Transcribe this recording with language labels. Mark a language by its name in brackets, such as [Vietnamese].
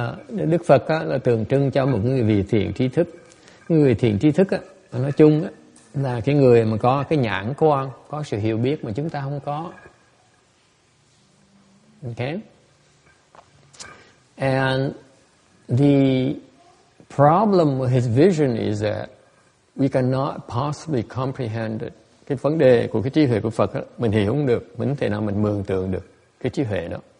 [Vietnamese] Đức Phật là tượng trưng cho một người vị thiện tri thức. Người thiện tri thức nói chung là cái người mà có cái nhãn quan, có sự hiểu biết mà chúng ta không có. [English] Okay? And the problem with his vision is that we cannot possibly comprehend it. [Vietnamese] Cái vấn đề của cái trí huệ của Phật mình hiểu không được, mình không thể nào mình mường tượng được cái trí huệ đó.